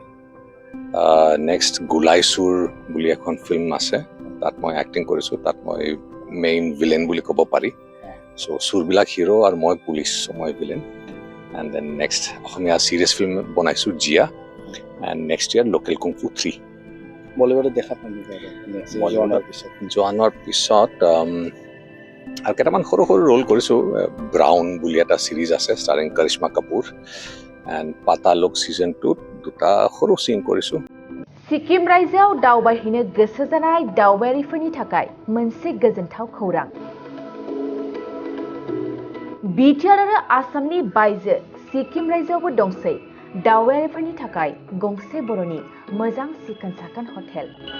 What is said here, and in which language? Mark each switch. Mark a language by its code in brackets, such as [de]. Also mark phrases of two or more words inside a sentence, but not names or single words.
[as] নেক্সট গোলাই চুৰ বুলি এখন ফিল্ম আছে তাত মই এক্টিং কৰিছোঁ তাত মই [en] main villain [as] বুলি ক'ব পাৰি চ' চুৰবিলাক হিৰো আৰু মই পুলিচ মই ভিলেন [en] and then next [as] অসমীয়া [en] serious film [as] বনাইছোঁ জিয়া [en] and next [as] ইয়াৰ লোকেল কুংফু 3 বলিউডত দেখা পাম জোৱানৰ পিছত আৰু কেইটামান সৰু ৰোল কৰিছোঁ ব্ৰাউন বুলি এটা চিৰিজ আছে ষ্টাৰিং কৰিশ্মা কাপুৰ এণ্ড পাতালোক ছিজন 2 দুটা সৰু চিন কৰিছোঁ [brx] सिक्किम रायजोआव दावबायहैनो गोसो जानाय दावबायारिफोरनि थाखाय मोनसे गोजोनथाव खौरां। बिटिआर आरो आसामनि बायजो सिक्किम रायजोआवबो दंसै दावबायारिफोरनि थाखाय गंसे बर'नि मोजां सिखोन साखोन हटेल।